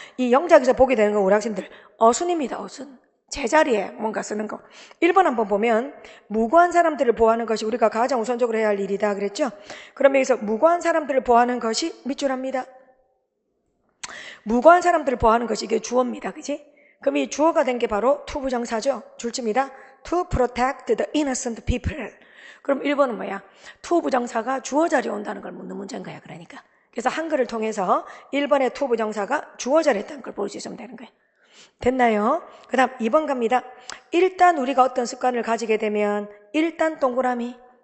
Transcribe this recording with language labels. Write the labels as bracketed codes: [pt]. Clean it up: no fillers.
[ko] 이 영작에서 보게 되는 건 우리 학생들 어순입니다. 어순. 제자리에 뭔가 쓰는 거. 1번 한번 보면 무고한 사람들을 보호하는 것이 우리가 가장 우선적으로 해야 할 일이다 그랬죠? 그럼 여기서 무고한 사람들을 보호하는 것이 밑줄합니다. 무고한 사람들을 보호하는 것이 이게 주어입니다. 그지? 그럼 이 주어가 된 게 바로 to 부정사죠. 줄집니다. [en] To protect the innocent people. [ko] 그럼 1번은 뭐야? to 부정사가 주어 자리에 온다는 걸 묻는 문제인 거야. 그러니까. 그래서 한글을 통해서 1번의 to 부정사가 주어 자리에 있다는 걸 볼 수 있으면 되는 거야. 됐나요? 그 다음 2번 갑니다. 일단 우리가 어떤 습관을 가지게 되면 일단 동그라미.